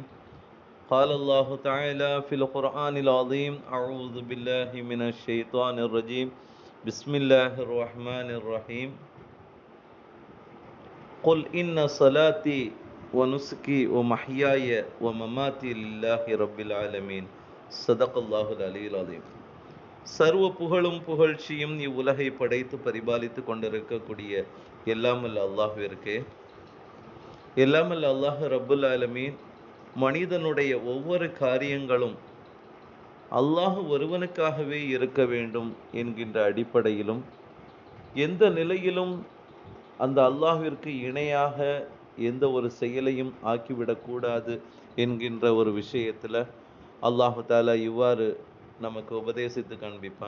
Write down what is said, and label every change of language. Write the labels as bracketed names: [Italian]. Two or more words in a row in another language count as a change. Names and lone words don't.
[Arabic] قال الله تعالى في القرآن العظيم: أعوذ بالله من الشيطان الرجيم. بسم الله الرحمن الرحيم. قل إن صلاتي ونسكي ومحياي ومماتي لله رب العالمين. صدق الله العلي العظيم. [Tamil] சர்வ புகழும் புகழ்ச்சியும் இவ்வுலகை படைத்து பரிபாலித்து கொண்டிருக்கக்கூடிய எல்லாமல்ல அல்லாஹ்விற்கு, எல்லாமல்ல [Arabic] الله رب العالمين [Tamil] மனிதனுடைய ஒவ்வொரு காரியங்களும் அல்லாஹ் ஒருவனுக்காகவே இருக்க வேண்டும் என்கின்ற அடிப்படையிலும், எந்த நிலையிலும் அந்த அல்லாஹ்விற்கு இணையாக எந்த ஒரு செயலையும் ஆக்கிவிடக்கூடாது என்கின்ற ஒரு விஷயத்தில் [Arabic] الله تعالى [Tamil] இவ்வாறு நமக்கு உபதேசித்து காண்பிப்பான்.